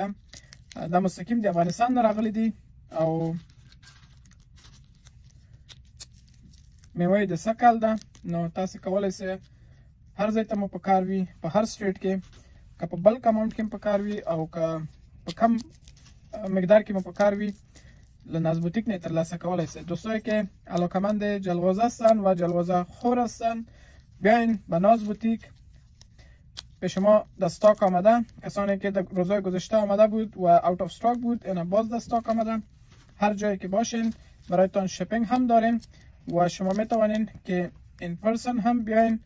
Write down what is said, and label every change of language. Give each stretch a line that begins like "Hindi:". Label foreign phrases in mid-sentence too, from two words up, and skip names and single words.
Pashto: دا مستقیم د افغانستان نه راغلی دي او میوه یې د سږ کال ده. نو تاسې کولی شئ هر ځای ته مو پکار وي، په هر سټیټ کې، که په
English: bulk amount
Pashto: کې مو پکار وي او که په کم مقدار کې مو پکار وي، له ناز بوتیک نه ترلاسه کولی شئ.
Persian: دوستانی که علاقه‌مند جلغوزه هستند و جلغوزه خور هستند، بیاین به ناز بوتیک. به شما در استاک آمده. کسانی که در روزهای گذشته آمده بود و
English: out of stock
Persian: بود، اینا باز در استاک آمده. هر جایی که باشین برایتان شپینگ هم داریم و شما می توانین که
English: in person
Persian: هم بیاین.